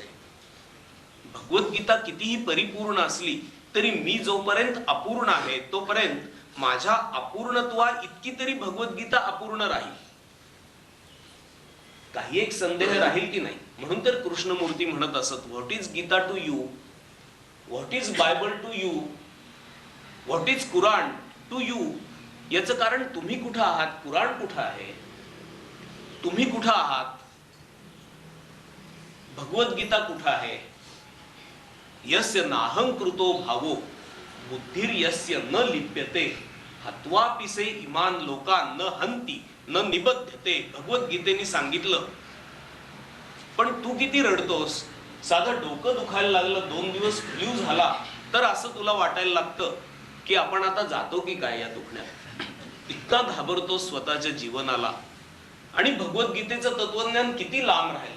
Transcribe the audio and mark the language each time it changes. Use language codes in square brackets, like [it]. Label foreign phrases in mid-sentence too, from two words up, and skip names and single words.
[mr] भगवद्गीता कितीही परिपूर्ण असली तरी मी जोपर्यंत अपूर्ण आहे तोपर्यंत माझ्या अपूर्णत्वा इतकी तरी भगवद्गीता अपूर्ण राहील. काही एक संदेह राहील की नाही. म्हणून तर कृष्णमूर्ती म्हणत असत, [en] What is Gita to you, what is Bible to you, what is Quran to you. [mr] याचं कारण तुम्ही कुठं आहात, कुराण कुठं आहे, तुम्ही कुठं आहात, भगवद्गीता कुठं आहे. [sa] यस्य नाहंकृतो भावो बुद्धिर यस्य न लिप्यते हत्वापिसे इमान लोका न हंती न निबध्यते. [mr] भगवद्गीतेने सांगितलं. पण तू किती रडतोस, साधं डोकं दुखायला लागलं, 2 दिवस फ्ल्यू झाला तर असं तुला वाटायला लागतं की आपण आता जातो की काय या दुखण्यात. इतका घाबरतो स्वतःच्या जीवनाला. आणि भगवद्गीतेचं तत्वज्ञान किती लांब राहिलं.